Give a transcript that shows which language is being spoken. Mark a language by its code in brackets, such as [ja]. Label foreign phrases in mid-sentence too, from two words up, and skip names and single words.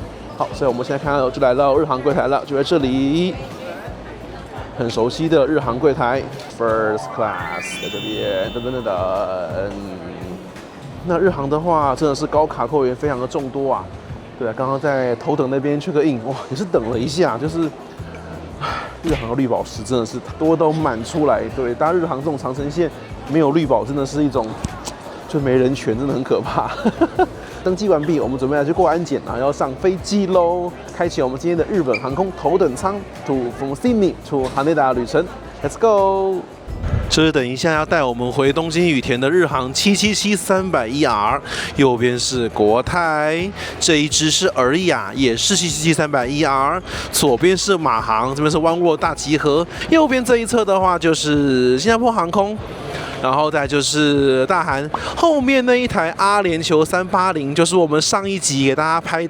[zh] 好，所以我們現在看到就來到日航櫃檯了，就在這裡，很熟悉的日航櫃檯 ， [en] First Class [zh] 在這邊，等。那日航的話，真的是高卡扣員非常的眾多啊。对啊，剛剛在頭等那邊 [en] check in， [zh] 哇，也是等了一下，就是日航的綠寶石真的是多都滿出來。對，搭日航這種長程線沒有綠寶，真的是一種就沒人權，真的很可怕。登機完畢，我們準備來去過安檢，然後要上飛機嘍，開啟我們今天的日本航空頭等艙 [en] from Sydney to Haneda [zh] 旅程 ， [en] Let's go。 [zh] 這是等一下要帶我們回東京羽田的日航777-300ER，右邊是國泰，這一支是爾雅，也是777-300ER，左邊是馬航，這邊是 One World 大集合，右邊這一側的話就是新加坡航空，然後再就是大韓，後面那一台阿聯酋380就是我們上一集給大家拍的。